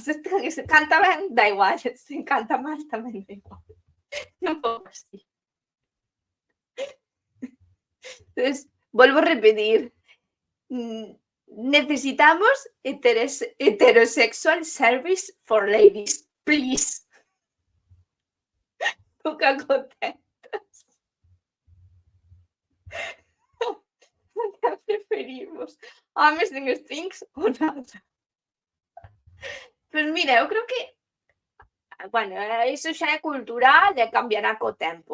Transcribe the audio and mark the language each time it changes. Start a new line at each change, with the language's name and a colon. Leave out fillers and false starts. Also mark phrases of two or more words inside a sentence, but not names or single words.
Galician: Se canta ben, dá igual, se canta mal tamén dá igual. Un pouco así. Entonces, volvo a repetir, necesitamos
English: heterosexual service for ladies, please.
Galician: Nunca contentas. ¿Qué preferimos? Homes en strings ou nada? Pois mira, eu creo que bueno, iso xa é cultural e cambiará co tempo.